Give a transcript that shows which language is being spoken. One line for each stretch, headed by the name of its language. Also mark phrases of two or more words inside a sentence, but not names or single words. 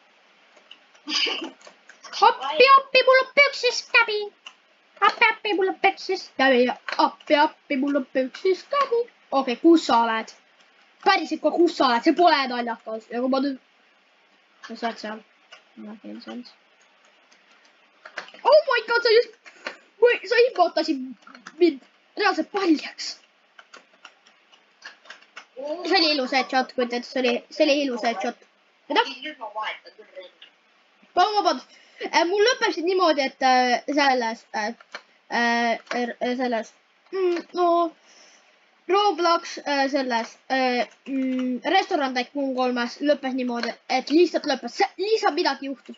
Estonian: Appi, mul on püksis käbi. Appi, mul on püksis käbi. Appi, mul on püksis käbi. Okei, kus sa oled? Päris ikka, kus sa oled? See pole naljakas. Ja kui ma nüüd... Sa saad seal. Ma teen seal.
English: Oh my god,
Estonian: sa just... Sa inbotasid mind reaalselt paljaks. See oli ilus headshot, kui teed, see oli ilus headshot. Mida? Nüüd ma vahetan küll rindu. Palun vabandust. Mul lõppesid niimoodi, et selles, no, Roblox selles, Restoran Tycoon 3-s lõppes niimoodi, et lihtsalt lõppes, lihtsalt midagi juhtus.